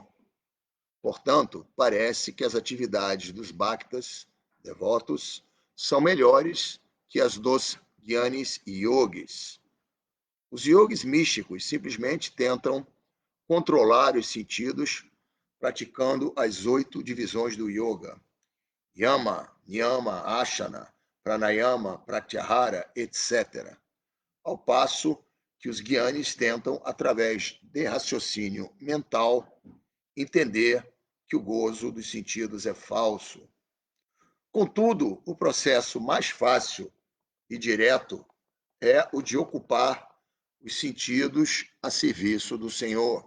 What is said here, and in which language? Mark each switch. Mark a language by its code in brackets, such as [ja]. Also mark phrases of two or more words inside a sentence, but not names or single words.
[pt] Portanto, parece que as atividades dos bhaktas, devotos, são melhores que as dos gyanis e yogis. Os yogis místicos simplesmente tentam controlar os sentidos praticando as 8 divisões do yoga: [sa] yama, niyama, asana, pranayama, pratyahara, [pt] etc. Ao passo que os gyanis tentam, através de raciocínio mental, entender que o gozo dos sentidos é falso. Contudo, o processo mais fácil e direto é o de ocupar os sentidos a serviço do Senhor.